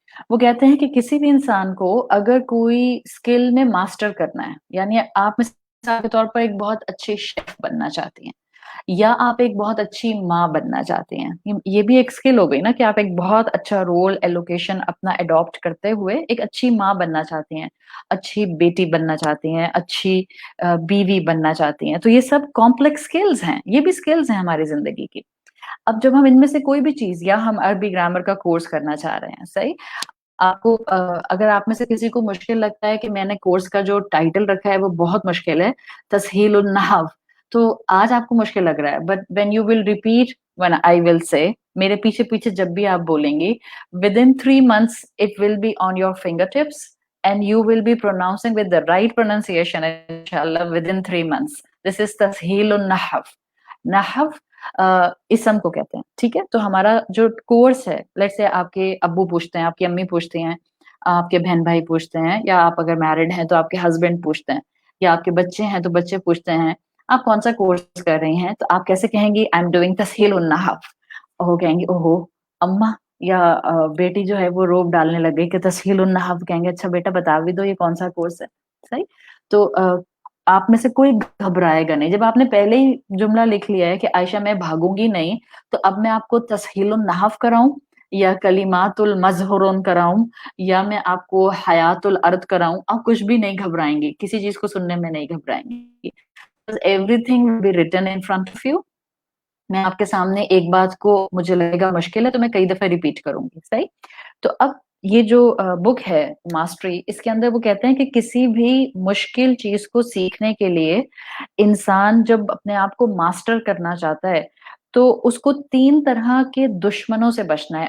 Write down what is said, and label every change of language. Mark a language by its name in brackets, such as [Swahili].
[Urdu] وہ کہتے ہیں کہ کسی بھی انسان کو اگر کوئی اسکل میں ماسٹر کرنا ہے، یعنی آپ مثال کے طور پر ایک بہت اچھے شیف بننا چاہتی ہیں یا آپ ایک بہت اچھی ماں بننا چاہتے ہیں، یہ بھی ایک اسکل ہو گئی نا کہ آپ ایک بہت اچھا رول ایلوکیشن اپنا اڈاپٹ کرتے ہوئے ایک اچھی ماں بننا چاہتی ہیں، اچھی بیٹی بننا چاہتی ہیں، اچھی بیوی بننا چاہتی ہیں. تو یہ سب کمپلیکس اسکلز ہیں، یہ بھی اسکلز ہیں ہماری زندگی کی. اب جب ہم ان میں سے کوئی بھی چیز، یا ہم عربی گرامر کا کورس کرنا چاہ رہے ہیں، صحیح، آپ کو اگر آپ میں سے کسی کو مشکل لگتا ہے کہ میں نے کورس کا جو ٹائٹل رکھا ہے وہ بہت مشکل ہے، تسہیل النحو، تو آج آپ کو مشکل لگ رہا ہے, [English] but when you will repeat, when I will say, [Urdu] میرے پیچھے پیچھے جب بھی آپ بولیں گی, [English] within 3 months it will be on your fingertips and you will be pronouncing with the right pronunciation inshallah within 3 months. This is [Urdu] تسہیل النحو. نحو اسم کو کہتے ہیں, ٹھیک ہے. تو ہمارا جو کورس ہے, لیٹس سے آپ کے ابو پوچھتے ہیں, آپ کی امی پوچھتی ہیں, آپ کے بہن بھائی پوچھتے ہیں, یا آپ اگر میرڈ ہیں تو آپ کے ہسبینڈ پوچھتے ہیں, یا آپ کے بچے ہیں تو بچے پوچھتے ہیں آپ کون سا کورس کر رہی ہیں, تو آپ کیسے کہیں گی [English] I am doing [Urdu] تسہیل النحو. وہ کہیں گی اوہو اما یا بیٹی جو ہے وہ روب ڈالنے لگ گئی کہ تسہیل النحو, کہیں گے اچھا بیٹا بتا بھی دو یہ کون سا کورس ہے. صحیح. تو آپ میں سے کوئی گھبرائے گا نہیں. جب آپ نے پہلے ہی جملہ لکھ لیا ہے کہ عائشہ میں بھاگوں گی نہیں, تو اب میں آپ کو تسہیل النحو کراؤں یا کلمات المظہرون کراؤں یا میں آپ کو حیات الارض کراؤں, آپ کچھ بھی نہیں گھبرائیں گی, کسی چیز کو سننے میں نہیں گھبرائیں گی. [English] everything will be written in front of you. [Urdu] میں آپ کے سامنے ایک بات کو مجھے لگے گا مشکل ہے تو میں کئی دفعہ ریپیٹ کروں گی. صحیح. تو اب یہ جو بک ہے ماسٹری, اس کے اندر وہ کہتے ہیں کہ کسی بھی مشکل چیز کو سیکھنے کے لیے انسان جب اپنے آپ کو ماسٹر کرنا چاہتا ہے تو اس کو 3 طرح کے دشمنوں سے بچنا ہے.